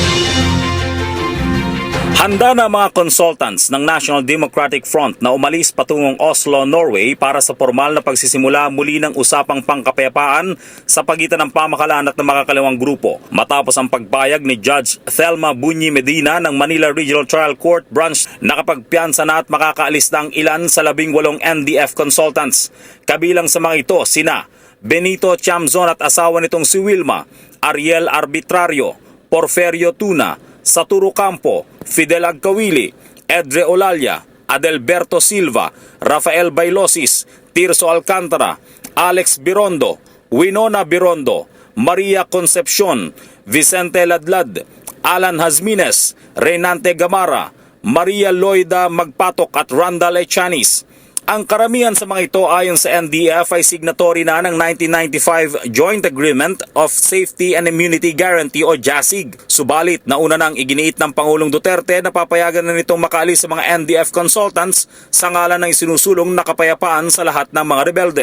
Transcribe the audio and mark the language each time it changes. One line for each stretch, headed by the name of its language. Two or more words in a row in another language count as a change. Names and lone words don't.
Filipino: Handa na mga consultants ng National Democratic Front na umalis patungong Oslo, Norway para sa formal na pagsisimula muli ng usapang pangkapayapaan sa pagitan ng pamahalaan at ng makakaliwang grupo. Matapos ang pagpayag ni Judge Thelma Bunyi Medina ng Manila Regional Trial Court Branch, nakapagpiyansa na at makakaalis na ang ilan sa 18 NDF consultants. Kabilang sa mga ito sina Benito Chamzon at asawa nitong si Wilma, Ariel Arbitrario, Porferio Tuna, Saturo Campo, Fidel Agkawili, Edre Olalia, Adelberto Silva, Rafael Bailosis, Tirso Alcantara, Alex Birondo, Winona Birondo, Maria Concepcion, Vicente Ladlad, Alan Hazmines, Reynante Gamara, Maria Loida Magpatok at Randall Echanis. Ang karamihan sa mga ito ayon sa NDF ay signatory na ng 1995 Joint Agreement of Safety and Immunity Guarantee o JASIG. Subalit, nauna nang iginiit ng Pangulong Duterte na papayagan na nitong makaalis sa mga NDF consultants sa ngalan ng sinusulong na kapayapaan sa lahat ng mga rebelde.